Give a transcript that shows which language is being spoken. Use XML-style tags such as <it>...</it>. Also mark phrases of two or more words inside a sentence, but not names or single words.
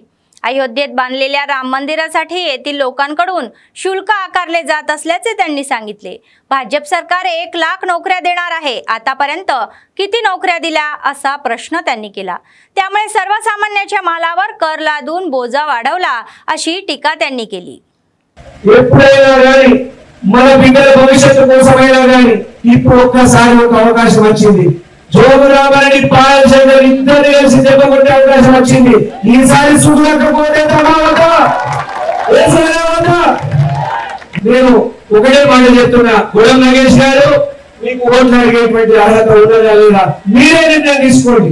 <mr>अयोध्येत बांधलेल्या राम मंदिरासाठी येथील लोकांकडून शुल्क आकारले जात असल्याचे त्यांनी सांगितले. भाजप सरकार 1 लाख नोकऱ्या देणार आहे. आतापर्यंत किती नोकऱ्या दिल्या असा प्रश्न त्यांनी केला. त्यामुळे सर्वसामान्यांच्या मालावर कर लादून बोजा वाढवला अशी टीका त्यांनी केली.</mr> <te>మన బిడ్డల భవిష్యత్తు కోసమైనా గాని ఇప్పుడు ఒక్కసారి ఒక అవకాశం వచ్చింది. జోగురామరెడ్డి పాలశేఖర్ ఇద్దరు కలిసి దెబ్బ కొట్టే అవకాశం వచ్చింది. ఈసారి చూడకపోతే నేను ఒకటే మాట చెప్తున్నా, గుడం నగేష్ గారు మీకు ఓట్లు అడిగేటువంటి అర్హత ఉన్నదా లేదా మీరే నిర్ణయం తీసుకోండి.</te>